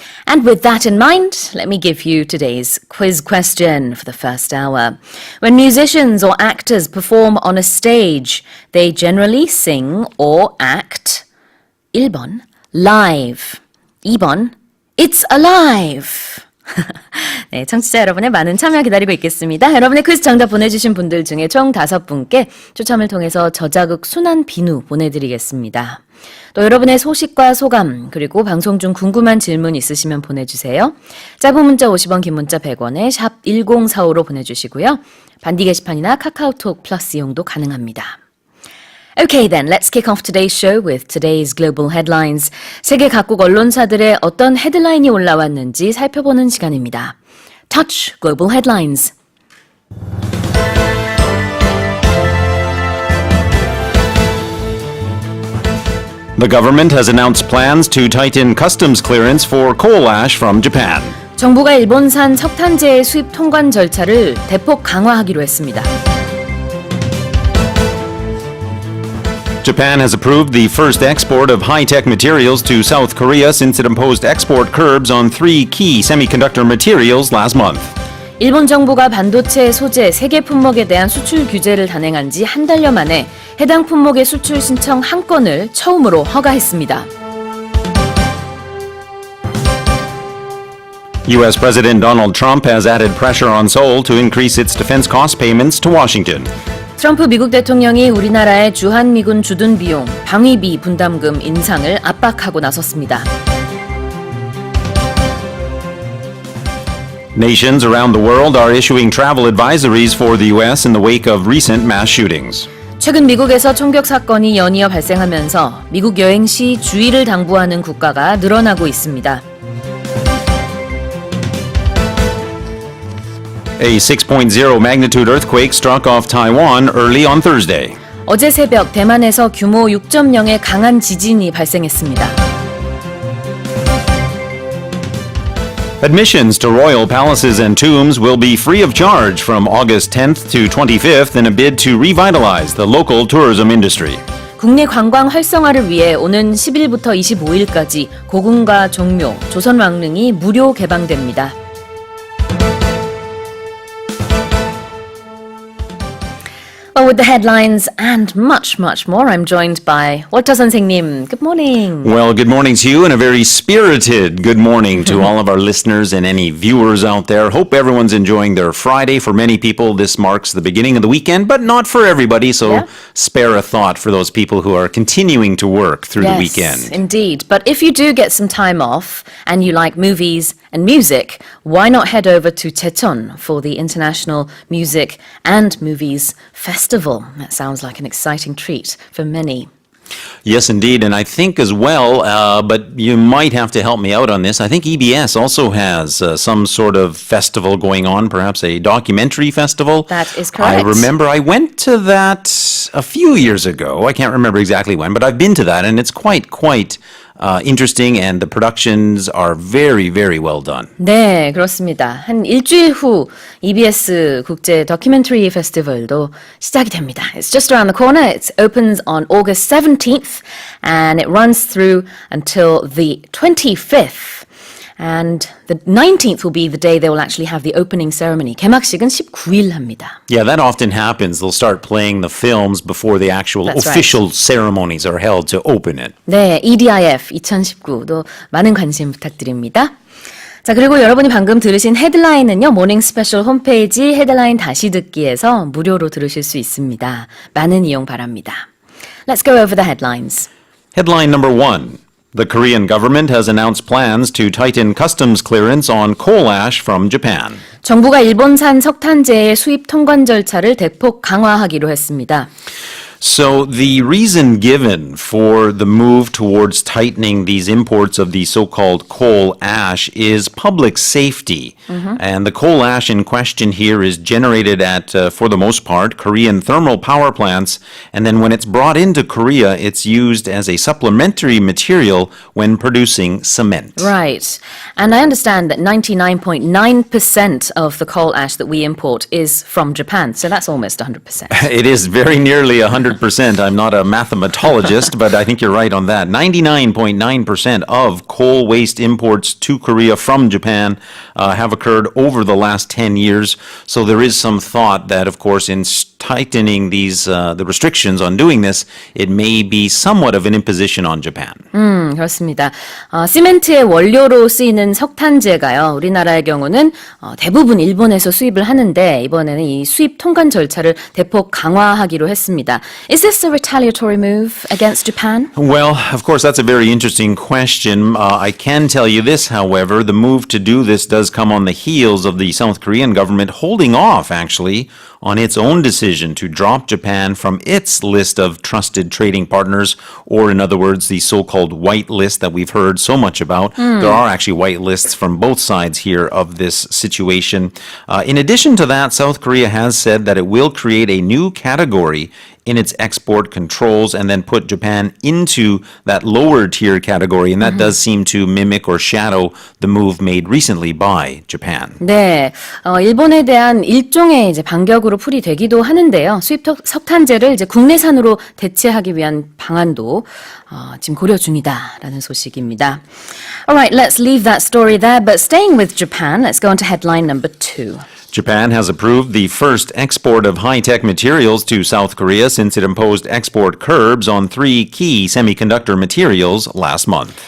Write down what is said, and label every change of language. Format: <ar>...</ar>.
<en>And with that in mind, let me give you today's quiz question for the first hour. When musicians or actors perform on a stage, they generally sing or act</en> <ko>1번,</ko> <en>live.</en> <ko>2번,</ko> <en>it's alive.</en> <ko>네, 청취자 여러분의 많은 참여 기다리고 있겠습니다. 여러분의 퀴즈 정답 보내주신 분들 중에 총 5분께 추첨을 통해서 저자극 순한 비누 보내드리겠습니다. 또 여러분의 소식과 소감 그리고 방송 중 궁금한 질문 있으시면 보내주세요. 짧은 문자 50원, 긴 문자 100원에 샵 1045로 보내주시고요. 반디 게시판이나 카카오톡 플러스 이용도 가능합니다.</ko> <en>Okay then, let's kick off today's show with today's global headlines.</en> <ko>세계 각국 언론사들의 어떤 헤드라인이 올라왔는지 살펴보는 시간입니다.</ko> <en>Touch Global Headlines. The government has announced plans to tighten customs clearance for coal ash from Japan.</en> <ko>정부가 일본산 석탄재의 수입 통관 절차를 대폭 강화하기로 했습니다.</ko> <en>Japan has approved the first export of high-tech materials to South Korea since it imposed export curbs on 3 key semiconductor materials last month.</en> <ko>일본 정부가 반도체 소재 3개 품목에 대한 수출 규제를 단행한 지 한 달여 만에 해당 품목의 수출 신청 한 건을 처음으로 허가했습니다.</ko> <en>U.S. President Donald Trump has added pressure on Seoul to increase its defense cost payments to Washington.</en> <ko>트럼프 미국 대통령이 우리나라의 주한미군 주둔 비용, 방위비 분담금 인상을 압박하고 나섰습니다.</ko> <en>Nations around the world are issuing travel advisories for the U.S. in the wake of recent mass shootings.</en> <ko>최근 미국에서 총격 사건이 연이어 발생하면서 미국 여행 시 주의를 당부하는 국가가 늘어나고 있습니다.</ko> <en>A 6.0 magnitude earthquake struck off Taiwan early on Thursday.</en> <ko>어제 새벽 대만에서 규모 6.0의 강한 지진이 발생했습니다.</ko> <en>Admissions to royal palaces and tombs will be free of charge from August 10th to 25th in a bid to revitalize the local tourism industry.</en> <ko>국내 관광 활성화를 위해 오는 10일부터 25일까지 고궁과 종묘, 조선 왕릉이 무료 개방됩니다.</ko> <en>Well, with the headlines and much, much more, I'm joined by 월터 선생님. Good morning. Well, good morning to you and a very spirited good morning to all of our listeners and any viewers out there. Hope everyone's enjoying their Friday. For many people, this marks the beginning of the weekend, but not for everybody, so spare a thought for those people who are continuing to work through the weekend. Yes, indeed. But if you do get some time off and you like movies and music, why not head over to Checheon for the International Music and Movies Festival? That sounds like an exciting treat for many. Yes, indeed. And I think as well, but you might have to help me out on this, I think EBS also has some sort of festival going on, perhaps a documentary festival. That is correct. I remember I went to that a few years ago. I can't remember exactly when, but I've been to that, and it's quite interesting and the productions are very, very well done.</en> <ko>네, 그렇습니다. 한 일주일 후 EBS 국제 다큐멘터리 페스티벌도 시작이 됩니다.</ko> <en>It's just around the corner. It opens on August 17th and it runs through until the 25th. And the 19th will be the day they will actually have the opening ceremony.</en> <ko>개막식은 19일 합니다.</ko> <en>Yeah, that often happens. They'll start playing the films before the actual That's official ceremonies are held to open it.</en> <ko>네, EDIF 2019도 많은 관심 부탁드립니다. 자, 그리고 여러분이 방금 들으신 헤드라인은요, 모닝스페셜 홈페이지 헤드라인 다시 듣기에서 무료로 들으실 수 있습니다. 많은 이용 바랍니다.</ko> <en>Let's go over the headlines. Headline number 1. The Korean government has announced plans to tighten customs clearance on coal ash from Japan. 정부가 일본산 석탄재의 수입 통관 절차를 대폭 강화하기로 했습니다. So the reason given for the move towards tightening these imports of the so-called coal ash is public safety. And the coal ash in question here is generated at, for the most part, Korean thermal power plants. And then when it's brought into Korea, it's used as a supplementary material when producing cement. Right. And I understand that 99.9% of the coal ash that we import is from Japan. So that's almost 100%. It is very nearly 100%. I'm not a mathematologist, but I think you're right on that. 99.9% of coal waste imports to Korea from Japan have occurred over the last 10 years. So there is some thought that, of course, in tightening these the restrictions on doing this, it may be somewhat of an imposition on Japan.</en> <ko>그렇습니다. 시멘트의 원료로 쓰이는 석탄재가요. 우리나라의 경우는 대부분 일본에서 수입을 하는데 이번에는 이 수입 통관 절차를 대폭 강화하기로 했습니다.</ko> <en>Is this a retaliatory move against Japan? Well, of course, that's a very interesting question. I can tell you this, however, the move to do this does come on the heels of the South Korean government holding off, actually, on its own decision to drop Japan from its list of trusted trading partners, or in other words, the so-called white list that we've heard so much about. There are actually white lists from both sides here of this situation. In addition to that, South Korea has said that it will create a new category in its export controls and then put Japan into that lower tier category. And that does seem to mimic or shadow the move made recently by Japan.</en> <ko>네, 일본에 대한 일종의 이제 반격으로 풀이되기도 하는데요. 수입 석탄재를 이제 국내산으로 대체하기 위한 방안도 지금 고려 중이다라는 소식입니다.</ko> <en>Alright, let's leave that story there. But staying with Japan, let's go on to headline number 2. Japan has approved the first export of high-tech materials to South Korea since it imposed export curbs on 3 key semiconductor materials last month.</en>